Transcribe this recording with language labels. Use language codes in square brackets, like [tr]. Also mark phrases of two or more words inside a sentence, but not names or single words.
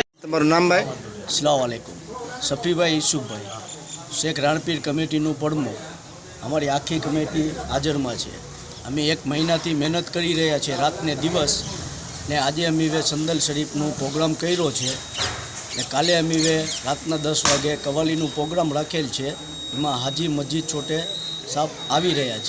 [gu] તમારું નામ ભાઈ? [ar] السلام علیکم. [gu] सफ़ीभाई यूसुफभाई शेख राणपीर कमिटीનું પડમું અમારી આખી કમિટી હાજરમાં છે। અમે 1 મહિનાથી મહેનત કરી રહ્યા છીએ રાત ને દિવસ ને આજે અમે સંદલ શરીફનું પ્રોગ્રામ કર્યો છે ને કાલે અમે રાતના 10 વાગે કવાલીનું પ્રોગ્રામ રાખેલ છે। એમાં હાજી મસ્જિદ છોટે સાહેબ આવી રહ્યા છે।